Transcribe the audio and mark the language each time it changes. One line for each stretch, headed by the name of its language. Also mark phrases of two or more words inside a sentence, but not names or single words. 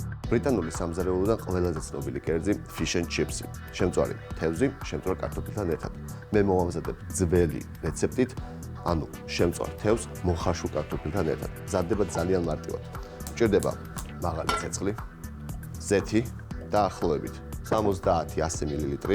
Georgian: ბრიტანული სამზარეულოდან ყველაზე ცნობილი კერძი
English: fish and chips.
Georgian: შემწვარი თევზი, შემწვარ კარტოფილთან ერთად. მე მოვამზადებ ძველი რეცეპტით, ანუ შემწვარ თევზს მოხარშულ კარტოფილთან ერთად. მზადდება ძალიან მარტივად. მჭირდება მაღალი ცეცხლი, ზეთი დაახლოებით 70-100 მილილიტრი.